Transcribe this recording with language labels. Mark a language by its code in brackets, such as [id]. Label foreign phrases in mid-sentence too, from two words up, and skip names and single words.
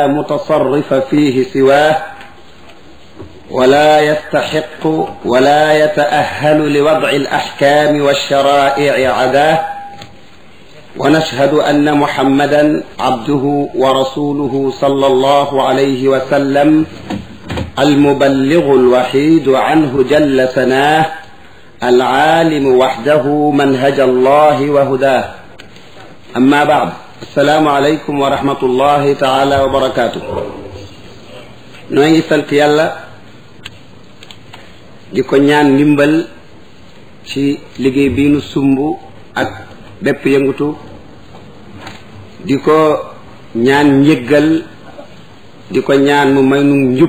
[ar] متصرف فيه سواه، ولا يستحق ولا يتأهل لوضع الأحكام والشرائع عداه، ونشهد أن محمدا عبده ورسوله صلى الله عليه وسلم المبلغ الوحيد عنه جل ثناه، العالم وحده منهج الله وهداه. أما بعد، السلام عليكم ورحمة الله تعالى وبركاته. [wo] noo ngi sant yàlla di ko ñaan ndimbal ci liggéey bii nu sumb ak bépp yëngutu, di ko ñaan njëggal, di ko ñaan mu may nu njub.